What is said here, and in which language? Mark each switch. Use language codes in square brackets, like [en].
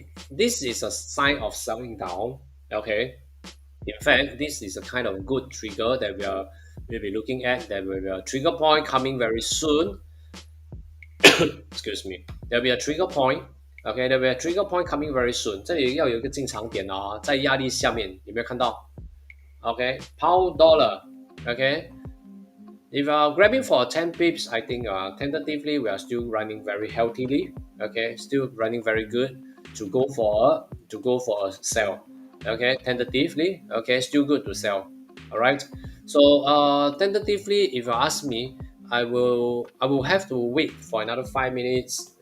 [en] This is a sign of selling down. Okay, in fact, this is a kind of good trigger that we'll be looking at. That will be a trigger point coming very soon. Excuse me. There'll be a trigger point. Okay, there'll be a trigger point coming very soon. [zh] 这里要有一个进场点啊，在压力下面，有没有看到 ？ [en] Okay, pound dollar. Okay, if you are grabbing for 10 pips, I think tentatively we are still running very healthily. Okay, still running very good to go for a sell. Okay, tentatively. Okay, still good to sell. All right. So tentatively, if you ask me, I will have to wait for another 5 minutes.